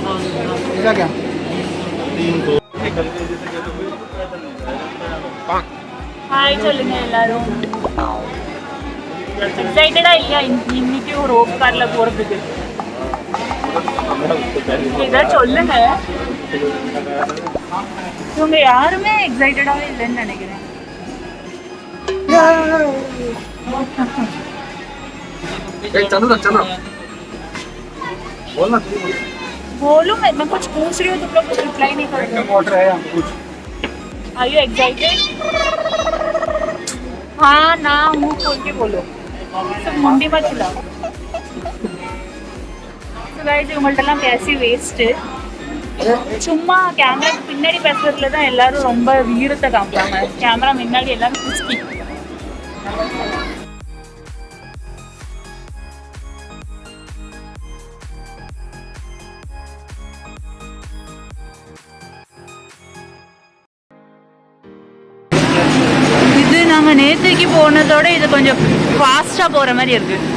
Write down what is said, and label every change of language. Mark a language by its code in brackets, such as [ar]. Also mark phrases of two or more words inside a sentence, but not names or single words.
[ta] ஹாய் சொல்லுங்க எல்லாரும். எக்ஸைட்டடா இல்லையா இன்னைக்கு ஒரு ரோப் கார்ல போறதுக்கு? ஏதாவது சொல்லுங்க. இவங்க யாருமே எக்ஸைட்டடாவே இல்லைன்னு நினைக்கிறேன். [hi] बोलो मैं कुछ पूछ रही हूँ, तुम लोग कुछ रिप्लाई नहीं कर रहे हो. [en] Are you excited? [hi] हाँ ना मुँह खोल के बोलो, सब मुंडी मत हिलाओ. [en] So guys, [ta] இவங்கள்ட்டெல்லாம் பேசி வேஸ்ட்டு. சும்மா கேமரா பின்னாடி பேசுறதுல தான் எல்லாரும் ரொம்ப வீரத்தை காமிப்பாங்க. கேமரா முன்னாடி எல்லாரும் குஸ்கி. இது நாங்கள் நேற்றுக்கு போனதோட இது கொஞ்சம் ஃபாஸ்ட்டாக போகிற மாதிரி இருக்கு.